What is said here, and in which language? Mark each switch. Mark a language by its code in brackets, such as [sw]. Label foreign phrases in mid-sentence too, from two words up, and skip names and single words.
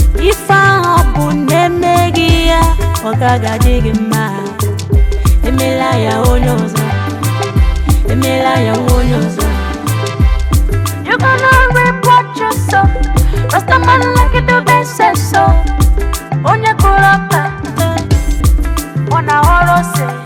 [ig] Ife ahụ bụ na emeghị ya, ọ gaghị adị gị mma. Emela ya onye ọzọ. Emela ya onye ọzọ. [en] You gonna reap what you sow. Rasta man like it the best said so. [ig] Onye kụrụ ọka, ọ na-aghọrọ ose.